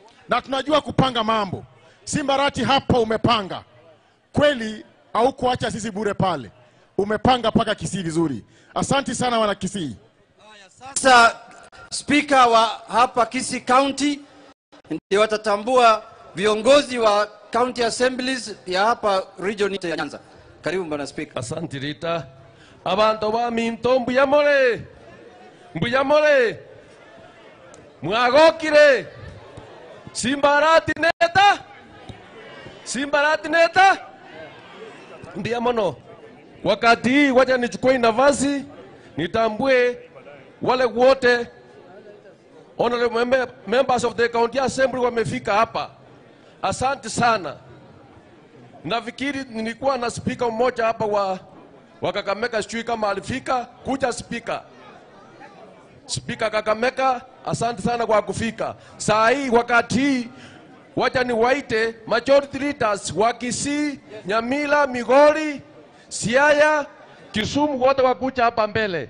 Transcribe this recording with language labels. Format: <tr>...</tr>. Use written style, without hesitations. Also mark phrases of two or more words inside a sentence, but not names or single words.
<sw>na tunajua kupanga mambo. Simbarati hapa umepanga kweli, au kuacha sisi bure pale, umepanga paka Kisii vizuri. Asante sana wana Kisii. Sasa speaker wa hapa Kisii County ndio watatambua viongozi wa</sw> <en>county assemblies</en> <sw>ya hapa region ya Nyanza. Karibu bwana speaker. Asante Rita.</sw> <guz>Abantu ba Minto mbuyamole. Mbuyamole. Mwagokire. Simbarati neta. Simbarati neta. Mbiamono.</guz> <sw>Wakati hii wacha nichukue nafasi nitambue wale wote</sw> <en>honorable members of the county assembly</en> <sw>wamefika hapa. Asante sana. Nafikiri nilikuwa na speaker mmoja hapa wa Kakamega, sijui kama alifika. Kuja speaker. Speaker Kakamega, asante sana kwa kufika. Saa hii wakati hii wacha niwaite majority leaders wa Kisii, Nyamila, Migori, Siaya, Kisumu, wote wakuja hapa mbele.</sw>